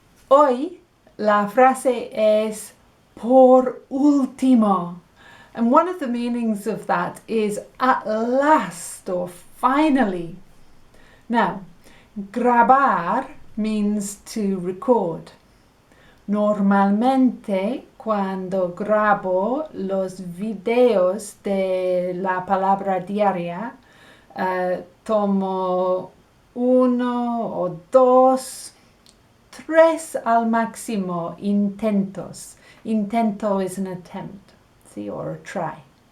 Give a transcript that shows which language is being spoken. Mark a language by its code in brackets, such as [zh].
[es] Hoy la frase es por último. [en] And one of the meanings of that is at last or finally. Now, grabar means to record. [es] Normalmente, cuando grabo los videos de la palabra diaria, tomo 1 o 2, 3 al máximo intentos. [en] Intento is an attempt, see, or a try.